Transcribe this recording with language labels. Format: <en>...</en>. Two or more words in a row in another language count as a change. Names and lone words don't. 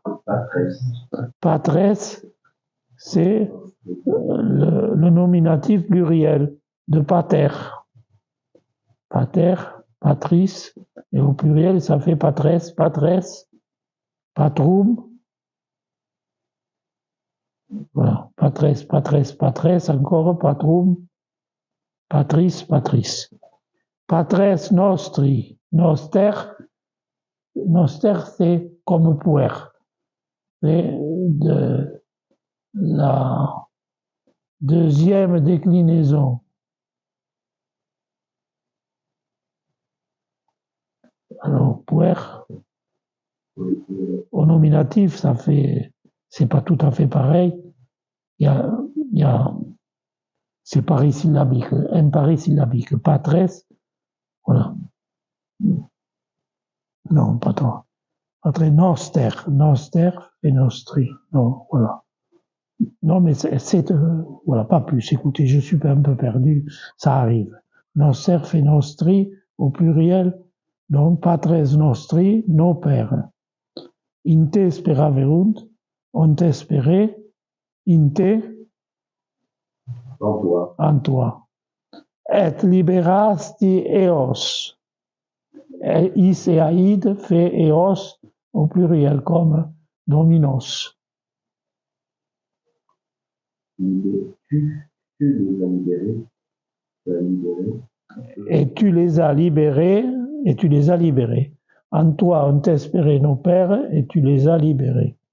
<fr>Patresse, c'est le nominatif pluriel de pater.</fr> <la>Pater,</la> <fr>patrice, et au pluriel, ça fait patresse, patrum. Voilà, patresse, encore patrum, patrice.</fr> <la>Patres nostri, noster,</la> <fr>c'est comme puer. C'est de la deuxième déclinaison. Alors, puer, au nominatif, ça fait, c'est pas tout à fait pareil. Il y a c'est parisyllabique, imparisyllabique.</fr> <la>Patres,</la> <fr>voilà. Non, pas toi.</fr> <la>Patres, noster et nostri.</la> <fr>Non, voilà. Non, mais c'est voilà, pas plus. Écoutez, je suis un peu perdu, ça arrive.</fr> <la>Noster et nostri</la> <fr>au pluriel, donc</fr> <la>patres nostri,</la> <fr>nos pères.</fr> <la>In te speraverunt,</la> <fr>on t'espérait,</fr> <la>in te,</la> <fr>en toi.</fr> <la>Et liberasti eos.</la> <fr>Is et aïd fait eos au pluriel comme dominos. Tu Tu les as libérés. Tu as libéré. Et tu les as libérés, et tu les as libérés. En toi ont espéré nos pères, et tu les as libérés.</fr>